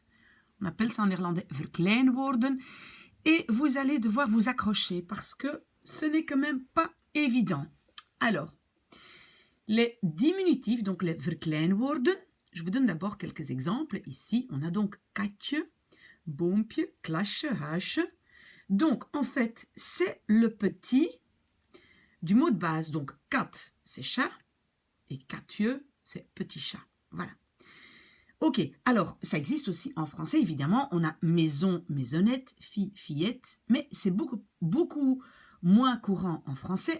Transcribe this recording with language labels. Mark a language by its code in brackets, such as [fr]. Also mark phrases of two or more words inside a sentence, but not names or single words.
[fr] On appelle ça en néerlandais verkleinwoorden. Et vous allez devoir vous accrocher parce que ce n'est quand même pas évident. Alors, les diminutifs, donc les verkleinwoorden, je vous donne d'abord quelques exemples. Ici, on a donc [nl] katje, boompje, klasje, huisje. [fr] Donc, en fait, c'est le petit du mot de base. Donc, kat, c'est chat, et katje, c'est petit chat. Voilà. Ok, alors, ça existe aussi en français, évidemment. On a maison, maisonnette, fille, fillette, mais c'est beaucoup moins courant en français.